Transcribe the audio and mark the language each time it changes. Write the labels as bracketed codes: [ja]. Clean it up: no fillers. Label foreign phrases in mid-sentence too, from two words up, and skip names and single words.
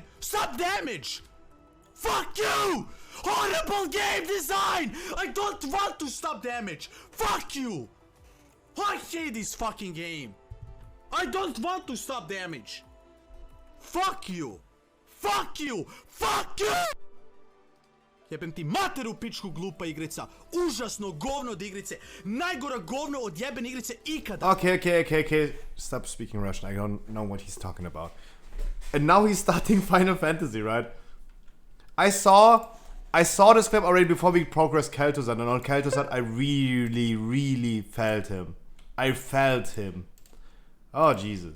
[en] Stop damage. Fuck you. Horrible game design. I don't want to stop damage. Fuck you. I hate this fucking game. I don't want to stop damage. Fuck you. Fuck you. Fuck you. [sr] Jebem ti materu pičku glupa igrica. Užasno govno od igrice. Najgora govno od jebene igrice ikada. [en] Okay. Stop speaking Russian. I don't know what he's talking about. And now he's starting Final Fantasy, right? I saw this clip already before we progressed Kel'Thuzad, and on Kel'Thuzad I really felt him. I felt him. Oh, Jesus.